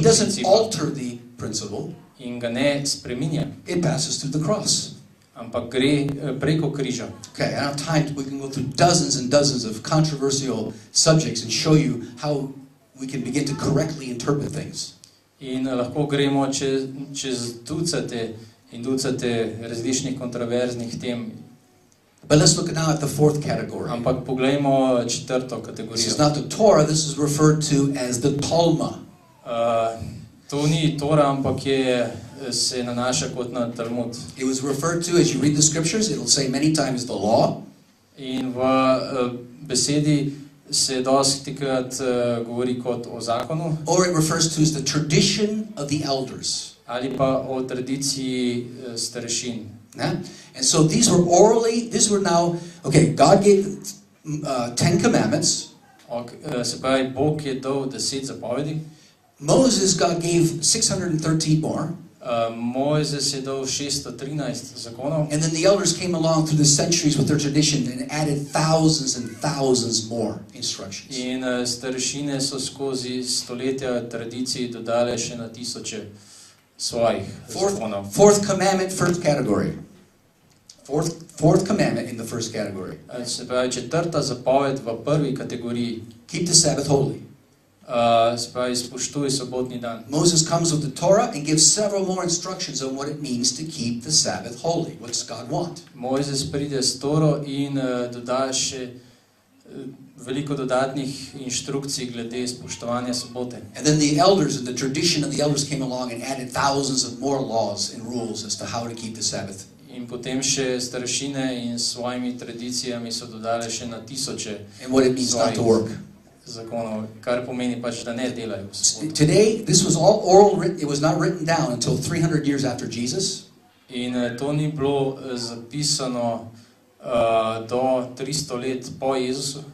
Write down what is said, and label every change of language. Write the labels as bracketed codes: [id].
[en] doesn't [sl] principa [en] alter the principle. [sl] in ga ne spreminja, [en] It passes through the cross. [sl] ampak gre preko križa. [en] Okay, I don't have time. We can go through dozens and dozens of controversial subjects and show you how we can begin to correctly interpret things. [sl] In lahko gremo čez ducate in ducate različnih kontroverznih tem. [en] But let's look now at the fourth category. [sl] Ampak poglejmo četrto [en] This [sl] kategorijo. [en] is not the Torah, this is referred to as the Talmud. [sl] To ni Tora, ampak se nanaša kot na Talmud. [en] It was referred to, as you read the scriptures, it'll say many times the law. [sl] In v besedi se dostikrat govori kot o zakonu, [en] Or it refers to as the tradition of the elders. [sl] ali pa o tradiciji starešin. [en] Yeah? And so these were now, okay, God gave 10 commandments. [sl] Se pravi, Bog je dal 10 zapovedi, [en] Moses, God gave 613 more. [sl] Mojzes je dal 613 zakonov, [en] And then the elders came along through the centuries with their tradition and added thousands and thousands more instructions. [sl] in starešine so skozi stoletja tradiciji dodale še na tisoče svojih zakonov. [en] Fourth commandment, first category. Fourth commandment in the first category. [sl] Se pravi, četrta zapoved v prvi kategoriji, [en] Keep the Sabbath holy. [sl] se pravi, spoštuj sobotni dan. [en] Moses comes with the Torah and gives several more instructions on what it means to keep the Sabbath holy. What does God want? [sl] Mojzes pride s Toro in doda še veliko dodatnih inštrukcij glede spoštovanja sobote. [en] And then the elders and the tradition of the elders came along and added thousands of more laws and rules as to how to keep the Sabbath. [sl] In potem še starešine in s svojimi tradicijami so dodale še na tisoče [en] And what it means not to work. [sl] zakonov, kar pomeni pač, da ne delajo v soboto. [en] Today, this was all oral written. It was not written down until 300 years after Jesus. [sl] In to ni bilo zapisano do 300 let po Jezusu.